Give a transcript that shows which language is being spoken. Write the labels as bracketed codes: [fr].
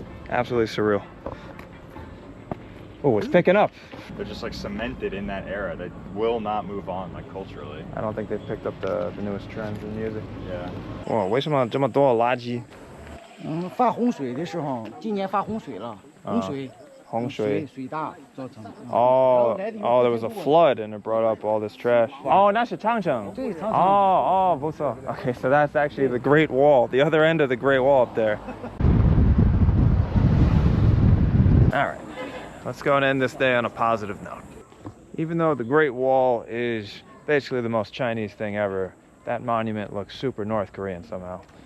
[en] Absolutely surreal. Oh, it's picking up. They're just like cemented in that era. They will not move on, like culturally. I don't think they've picked up the newest trends in music. Yeah. [zh] 哇，为什么这么多垃圾？发洪水的时候，今年发洪水了，洪水。水大造成。 [en] Oh, there was a flood and it brought up all this trash. [zh] Oh, 那是长城。对，长城。 Oh, 不错。 [en] Okay, so that's actually the Great Wall, the other end of the Great Wall up there. All right, let's go and end this day on a positive note. Even though the Great Wall is basically the most Chinese thing ever, that monument looks super North Korean somehow.